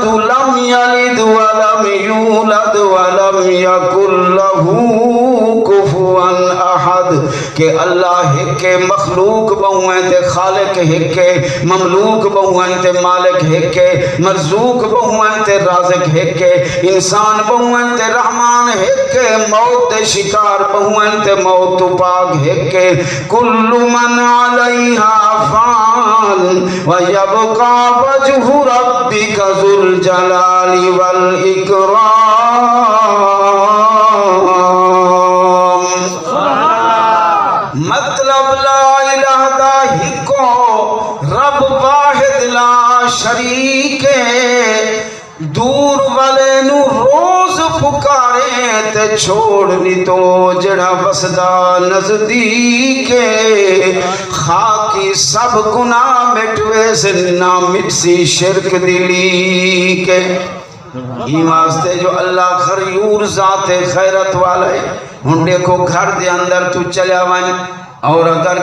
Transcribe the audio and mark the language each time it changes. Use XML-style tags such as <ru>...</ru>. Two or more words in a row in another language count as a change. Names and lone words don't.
<ar>لم یلد ولم یولد ولم یکن لہ کفوا احد</ar> <skr>کہ اللہ ہکے مخلوق بہویں تے خالق ہکے مملوک بہویں تے مالک ہکے مرزوق بہویں تے رازق ہکے انسان بہویں تے رحمان ہکے موت تے شکار بہویں تے موت تو پاک ہکے</skr> <ar>کل من علیہا فان ویبقى وجہ ربک ذو الجلال والاکرام</ar> <skr>مطلب</skr> <ar>لا الہ</ar> <skr>دا ہکو رب واحد لا شریک دور والے نو روز پکارے تے چھوڑنی تو جڑا وسدا نزدیک خاکی سب گناہ مٹوے سے نہ مٹسی شرک دلی کے یہ واسطے جو اللہ غیور ذات خیرت والا ہے ہن دیکھو گھر دے اندر تو چلیا ون اور اگر</skr>